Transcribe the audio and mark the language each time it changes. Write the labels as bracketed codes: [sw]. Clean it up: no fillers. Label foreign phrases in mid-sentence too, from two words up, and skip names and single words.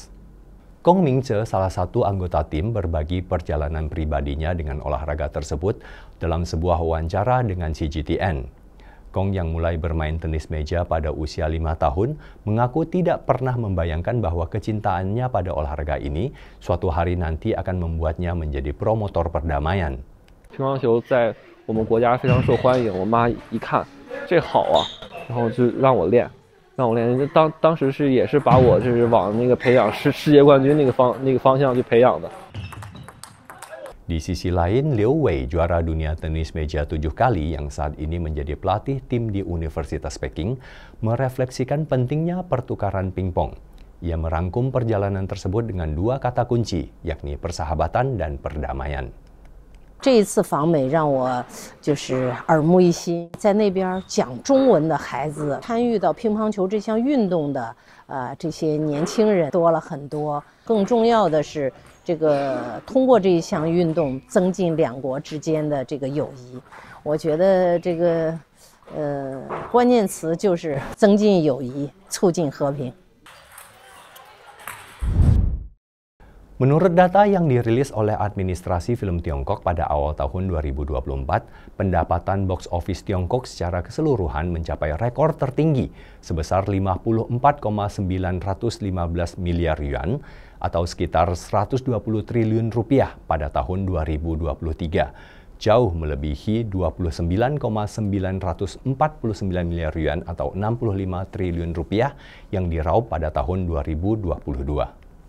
[id] Kong Ming-che, salah satu anggota tim, berbagi perjalanan pribadinya dengan olahraga tersebut dalam sebuah wawancara dengan CGTN. Kong yang mulai bermain tenis meja pada usia 5 tahun mengaku tidak pernah membayangkan bahwa kecintaannya pada olahraga ini suatu hari nanti akan membuatnya menjadi promotor perdamaian. [zh] 乒乓球在我们国家非常受欢迎，我妈一看这好啊，然后就让我练。当时也是把我就是往那个培养世界冠军那个方向去培养的。 [id] Di sisi lain, Liu Wei, juara dunia tenis meja 7 kali yang saat ini menjadi pelatih tim di Universitas Peking, merefleksikan pentingnya pertukaran pingpong. Ia merangkum perjalanan tersebut dengan 2 kata kunci, yakni persahabatan dan perdamaian. [zh] 这一次访美让我就是耳目一新，在那边讲中文的孩子参与到乒乓球这项运动的这些年轻人多了很多。更重要的是，这个通过这一项运动增进两国之间的这个友谊。我觉得这个关键词就是增进友谊，促进和平。 [id] Menurut data yang dirilis oleh Administrasi Film Tiongkok pada awal tahun 2024, pendapatan [en] box office [id] Tiongkok secara keseluruhan mencapai rekor tertinggi sebesar 54,915 miliar yuan atau sekitar 120 triliun rupiah pada tahun 2023, jauh melebihi 29,949 miliar yuan atau 65 triliun rupiah yang diraup pada tahun 2022.